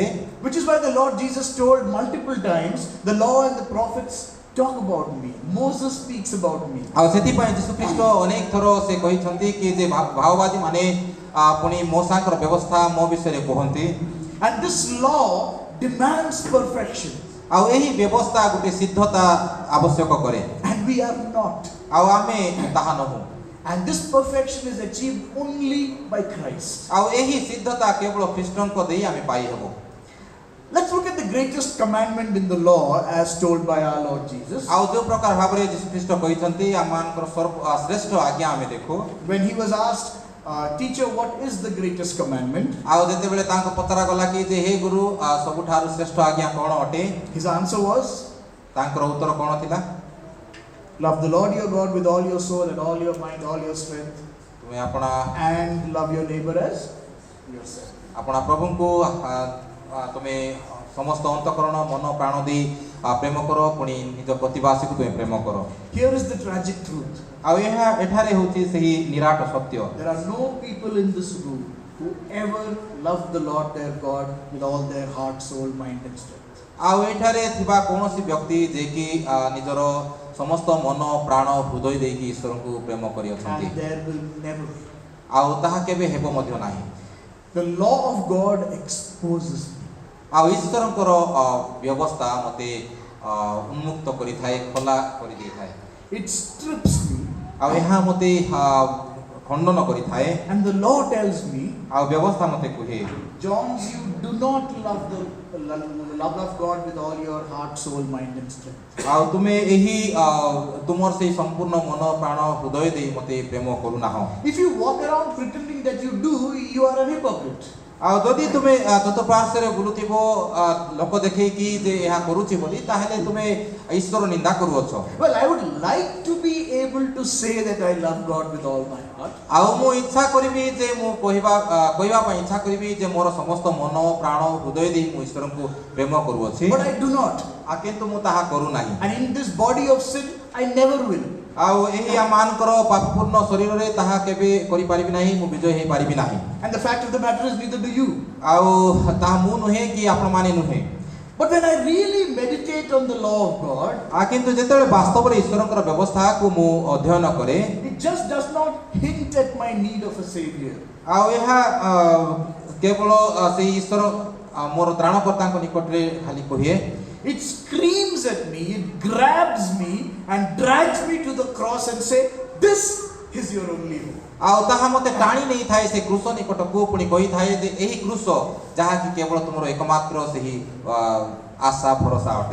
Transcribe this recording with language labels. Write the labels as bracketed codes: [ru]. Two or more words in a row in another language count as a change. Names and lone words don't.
[en] Which is why the Lord Jesus told multiple times, the law and the prophets talk about me. Moses speaks about me. [or] ଆଉ ସେଥିପାଇଁ ଯୀଶୁ ଖ୍ରୀଷ୍ଟ ଅନେକ ଥର ସେ କହିଛନ୍ତି କି ଯେ ଭାବବାଦୀ ମାନେ ପୁଣି ମୋସାଙ୍କର ବ୍ୟବସ୍ଥା ମୋ ବିଷୟରେ କୁହନ୍ତି [en] And this law demands perfection. [or] ଆଉ ଏହି ବ୍ୟବସ୍ଥା ଗୋଟେ ସିଦ୍ଧତା ଆବଶ୍ୟକ କରେ [en] And we are not. [or] ଆଉ ଆମେ ତାହା ନହୁଁ [en] And this perfection is achieved only by Christ. [or] ଆଉ ଏହି ସିଦ୍ଧତା କେବଳ ଖ୍ରୀଷ୍ଟଙ୍କ ଦେଇ ଆମେ ପାଇହେବ [en] Let's look at the greatest commandment in the law as told by our Lord Jesus. [or] ଆଉ ଯୋଉ ପ୍ରକାର ଭାବରେ ଯୀଶୁ ଖ୍ରୀଷ୍ଟ କହିଛନ୍ତି ଆମମାନଙ୍କର ଶ୍ରେଷ୍ଠ ଆଜ୍ଞା ଆମେ ଦେଖୁ [en] When he was asked, teacher, what is the greatest commandment? [or] ଆଉ ଯେତେବେଳେ ତାଙ୍କୁ ପଚରା ଗଲା କି ଯେ ହେ ଗୁରୁ ସବୁଠାରୁ ଶ୍ରେଷ୍ଠ ଆଜ୍ଞା କଣ ଅଟେ [en] His answer was, [or] ତାଙ୍କର ଉତ୍ତର କଣ ଥିଲା [en] love the Lord your God with all your soul and all your mind, all your strength, [or] ତୁମେ ଆପଣା [en] and love your neighbor as yourself. [or] ଆପଣା ପ୍ରଭୁଙ୍କୁ ତୁମେ ସମସ୍ତ ଅନ୍ତଃକରଣ ମନ ପ୍ରାଣ ଦେଇ ପ୍ରେମ କର ପୁଣି ନିଜ ପ୍ରତିବାସୀକୁ ତୁମେ ପ୍ରେମ କର [en] Here is the tragic truth. [or] ଆଉ ଏହା ଏଠାରେ ହେଉଛି ସେହି ନିରାଟ ସତ୍ୟ [en] There are no people in this room whoever love the Lord their God with all their heart, soul, mind and strength. [or] ଆଉ ଏଠାରେ ଥିବା କୌଣସି ବ୍ୟକ୍ତି ଯେ କି ନିଜର ସମସ୍ତ ମନ ପ୍ରାଣ ହୃଦୟ ଦେଇକି ଈଶ୍ୱରଙ୍କୁ ପ୍ରେମ କରିଅଛନ୍ତି [en] And there will never be. [or] ଆଉ ତାହା କେବେ ହେବ ମଧ୍ୟ ନାହିଁ। [en] The law of God exposes me. [or] ଆଉ ଈଶ୍ୱରଙ୍କର ବ୍ୟବସ୍ଥା ମୋତେ ଉନ୍ମୁକ୍ତ କରିଥାଏ, ଖୋଲା କରିଦେଇଥାଏ। [en] It strips me. [or] ଆଉ ଏହା ମୋତେ ଖଣ୍ଡନ କରିଥାଏ। [en] And the law tells me, [or] ଆଉ ବ୍ୟବସ୍ଥା ମୋତେ କୁହେ [en] John, you do not love God with all your heart, soul, mind and strength. [or] ଆଉ ତୁମେ ଏହି ତୁମର ସେଇ ସମ୍ପୂର୍ଣ୍ଣ ମନ ପ୍ରାଣ ହୃଦୟ ଦେଇ ମୋତେ ପ୍ରେମ କରୁନାହଁ। [en] If you walk around pretending that you do, you are a hypocrite. [or] ଆଉ ଯଦି ତୁମେ ଚତୁଃପାର୍ଶ୍ୱରେ ବୁଲୁଥିବ ଲୋକ ଦେଖେଇକି ଯେ ଏହା କରୁଛି ବୋଲି ତାହେଲେ ତୁମେ ଈଶ୍ୱର ନିନ୍ଦା କରୁଅଛ। [en] Well, I would like to be able to say that I love God with all my heart. [or] ଆଉ ମୁଁ ଇଚ୍ଛା କରିବି ଯେ ମୁଁ କହିବା ପାଇଁ ଇଚ୍ଛା କରିବି ଯେ ମୋର ସମସ୍ତ ମନ ପ୍ରାଣ ହୃଦୟ ଦେଇ ମୁଁ ଈଶ୍ୱରଙ୍କୁ ପ୍ରେମ କରୁଅଛି, [en] But I do not. [or] କିନ୍ତୁ ମୁଁ ତାହା କରୁନାହିଁ। [en] And in this body of sin, I never will. [or] ଆଉ ଏହି ଆମମାନଙ୍କର ପାପପୂର୍ଣ୍ଣ ଶରୀରରେ ତାହା କେବେ କରିପାରିବି ନାହିଁ, ମୁଁ ବିଜୟ ହେଇପାରିବି ନାହିଁ। [en] And the fact of the matter is, neither do you. [or] ଆଉ ତାହା ମୁଁ ନୁହେଁ କି ଆପଣମାନେ ନୁହେଁ। [en] But when I really meditate on the law of God, [or] କିନ୍ତୁ ଯେତେବେଳେ ବାସ୍ତବରେ ଈଶ୍ୱରଙ୍କର ବ୍ୟବସ୍ଥାକୁ ମୁଁ ଅଧ୍ୟୟନ କରେ, [en] it just does not hint at my need of a savior. [or] ଆଉ ଏହା କେବଳ ସେଇ ଈଶ୍ୱର ମୋର ତ୍ରାଣକର୍ତ୍ତାଙ୍କ ନିକଟରେ ଖାଲି କୁହେ। [en] It screams at me, it grabs me and drags me to the cross and say, this is your only hope. [or] ଆଉ ତାହା ମୋତେ ଟାଣି ନେଇଥାଏ ସେ କୃଷ ନିକଟକୁ, ପୁଣି କହିଥାଏ ଯେ ଏହି କୃଷ ଯାହାକି କେବଳ ତୁମର ଏକମାତ୍ର ସେହି ଆଶା ଭରସା ଅଟେ।